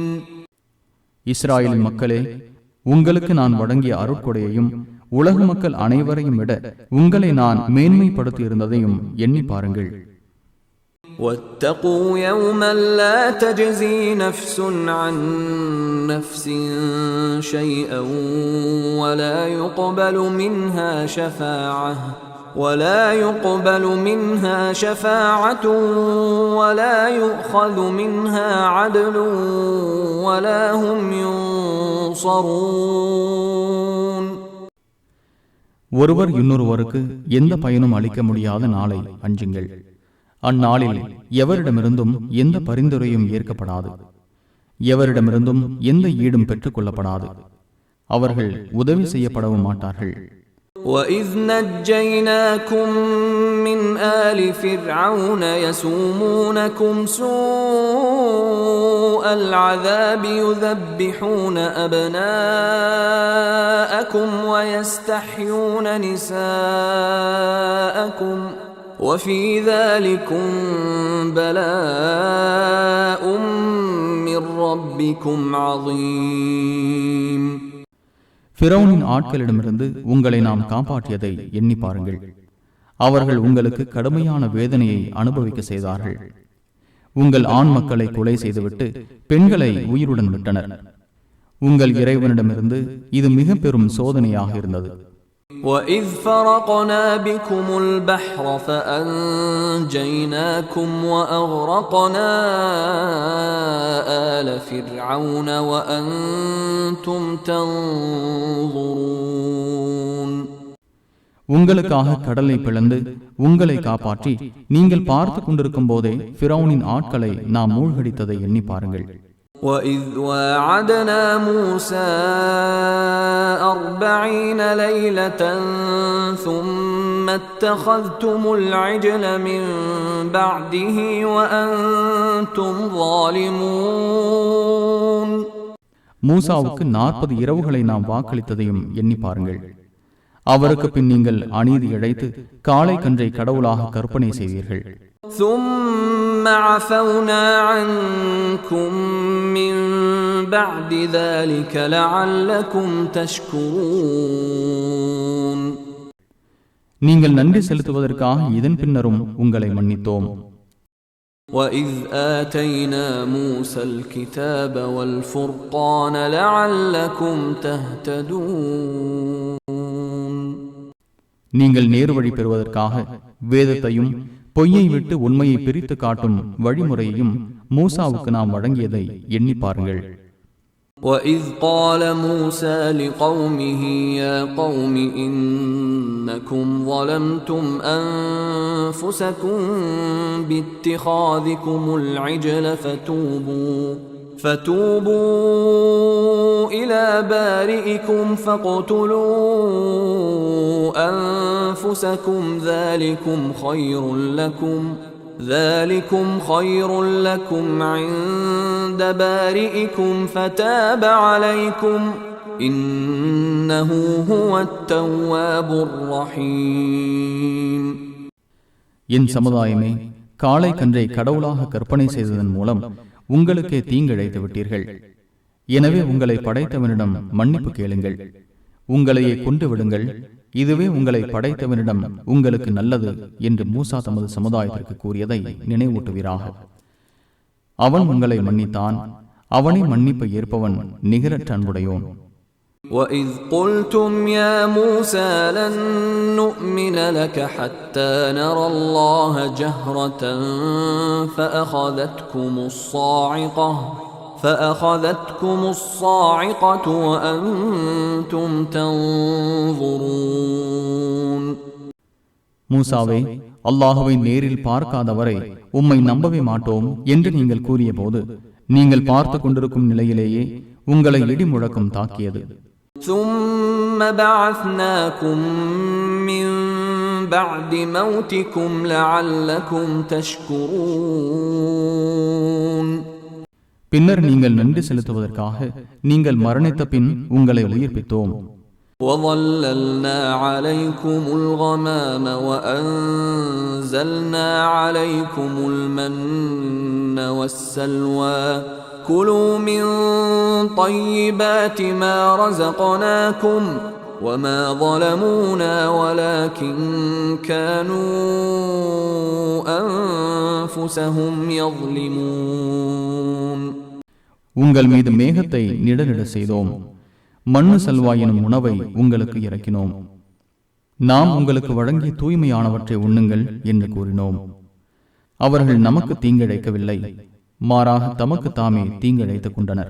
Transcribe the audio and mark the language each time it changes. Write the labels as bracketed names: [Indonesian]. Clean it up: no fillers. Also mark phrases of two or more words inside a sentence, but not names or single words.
[Tamil] இஸ்ராயேலின் மக்களே, உங்களுக்கு நான் வழங்கிய அருட்கொடையையும் உலக மக்கள் அனைவரையும் விட உங்களை நான் மேன்மைப்படுத்தி இருந்ததையும் எண்ணி பாருங்கள். [Arabic] واتقوا يوما لا تجزي نفس عن نفس شيئا ولا يقبل منها شفاعة ولا يؤخذ منها عدل ولا هم ينصرون. [Tamil] ஒருவர் இன்னொருவருக்கு எந்த பயனும் அளிக்க முடியாத நாளை அஞ்சுங்கள். அந்நாளில் எவரிடமிருந்தும் எந்த பரிந்துரையும் ஏற்கப்படாது. எவரிடமிருந்தும் எந்த ஈடும் பெற்றுக் கொள்ளப்படாது. அவர்கள் உதவி செய்யப்படவும் மாட்டார்கள். [Arabic] وَإِذْ نَجَّيْنَاكُمْ مِنْ آلِ فِرْعَوْنَ يَسُومُونَكُمْ سُوءَ الْعَذَابِ يُذَبِّحُونَ أَبْنَاءَكُمْ وَيَسْتَحْيُونَ نِسَاءَكُمْ وَفِي ذَلِكُمْ بَلَاءٌ مِّن رَّبِّكُمْ عَظِيمٌ. [Tamil] ஃபிரௌனின் ஆட்களிடமிருந்து உங்களை நாம் காப்பாற்றியதை எண்ணி பாருங்கள். அவர்கள் உங்களுக்கு கடுமையான வேதனையை அனுபவிக்க செய்தார்கள். உங்கள் ஆண் மக்களை கொலை செய்துவிட்டு பெண்களை உயிருடன் விட்டனர். உங்கள் இறைவனிடமிருந்து இது மிக பெரும் சோதனையாக இருந்தது. [Arabic] وَإِذْ فَرَقْنَا بِكُمُ الْبَحْرَ فَأَنْجَيْنَاكُمْ وَأَغْرَقْنَا آلَ فِرْعَوْنَ وَأَنْتُمْ تَنْظُرُونَ. [Tamil] உங்களுக்காக கடலை பிளந்து உங்களை காப்பாற்றி நீங்கள் பார்த்து கொண்டிருக்கும் போதே ஃபிரௌனின் ஆட்களை நாம் மூழ்கடித்ததை எண்ணி பாருங்கள். [Arabic] وَإِذْ وَاعَدْنَا مُوسَى 40 لَيْلَةً ثُمَّ اتَّخَذْتُمُ الْعِجْلَ مِنْ بَعْدِهِ وَأَنْتُمْ ظَالِمُونَ. [Tamil] மூசாவுக்கு 40 இரவுகளை நாம் வாக்களித்ததையும் எண்ணி பாருங்கள். அவருக்கு பின் நீங்கள் அநீதி இழைத்து காளை கன்றை கடவுளாக கற்பனை செய்தீர்கள். [Arabic] ثُمَّ عَفَوْنَا عَنْكُمْ مِنْ بَعْدِ ذَلِكَ لَعَلَّكُمْ تَشْكُرُونَ. [Tamil] நீங்கள் நன்றி செலுத்துவதற்காக இதன் பின்னரும் உங்களை மன்னித்தோம். [Arabic] وَإِذْ آتَيْنَا مُوسَى الْكِتَابَ وَالْفُرْقَانَ لَعَلَّكُمْ تَهْتَدُونَ. [Tamil] நீங்கள் நேர்வழி பெறுவதற்காக வேதத்தையும் பொய்யை விட்டு உண்மையை பிரித்து காட்டும் வழிமுறையையும் மூசாவுக்கு நாம் வழங்கியதை எண்ணி பாருங்கள். [Arabic] وَإِذْ قَالَ مُوسَى لِقَوْمِهِ يَا قَوْمِ إِنَّكُمْ ظَلَمْتُمْ أَنفُسَكُمْ بِاتِّخَاذِكُمُ الْعِجْلَ فَتُوبُوا إِلَى بَارِئِكُمْ فَاقْتُلُوا أَنفُسَكُمْ ذَلِكُمْ خَيْرٌ لَكُمْ عِندَ بَارِئِكُمْ فَتَابَ عَلَيْكُمْ إِنَّهُ هُوَ التَّوَّابُ الرَّحِيمُ. [Tamil] என் சமுதாயமே, காளை கன்றை கடவுளாக கற்பனை செய்ததன் மூலம் உங்களுக்கே தீங்கிழைத்து விட்டீர்கள். எனவே உங்களை படைத்தவனிடம் மன்னிப்பு கேளுங்கள். உங்களையே கொண்டு விடுங்கள். இதுவே உங்களை படைத்தவனிடம் உங்களுக்கு நல்லது என்று மூசா தமது சமுதாயத்திற்கு கூறியதை நினைவூட்டுவீராக. அவன் உங்களை மன்னித்தான். அவனை மன்னிப்பை ஏற்பவன் நிகரற்ற அன்புடையோன். [Arabic] وَإِذْ قُلْتُمْ يَا مُوسَى لَن نُّؤْمِنَ لَكَ حَتَّى نَرَى اللَّهَ جَهْرَةً فَأَخَذَتْكُمُ الصَّاعِقَةُ وَأَنْتُمْ تَنْظُرُونَ. [Tamil] மூசாவே, அல்லாஹுவை நேரில் பார்க்காதவரை உம்மை நம்பவே மாட்டோம் என்று நீங்கள் கூறிய போது நீங்கள் பார்த்து கொண்டிருக்கும் நிலையிலேயே உங்களை இடி முழக்கம் தாக்கியது. [Arabic] ثُمَّ بَعَثْنَاكُمْ مِنْ بَعْدِ مَوْتِكُمْ لَعَلَّكُمْ تَشْكُرُونَ. [Tamil] பின்னர் நீங்கள் நன்றி செலுத்துவதற்காக நீங்கள் மரணித்த பின் உங்களை உயிர்ப்பித்தோம். [Arabic] وَظَلَّلْنَا عَلَيْكُمُ الْغَمَامَ وَأَنزَلْنَا عَلَيْكُمُ الْمَنَّ وَالسَّلْوَىٰ كُلُوا مِن طَيِّبَاتِ مَا رَزَقْنَاكُمْ وَمَا ظَلَمُونَا وَلَكِن كَانُوا أَنفُسَهُمْ يَظْلِمُونَ. [Tamil] உங்கள் மீது மேகத்தை நிழலிட செய்தோம். மண்ணு சல்வா எனும் உணவை உங்களுக்கு இறக்கினோம். நாம் உங்களுக்கு வழங்கிய தூய்மையானவற்றை உண்ணுங்கள் என்று கூறினோம். அவர்கள் நமக்கு தீங்கிழைக்கவில்லை, மாறாக தமக்கு தாமே தீங்கிழைத்துக் கொண்டனர்.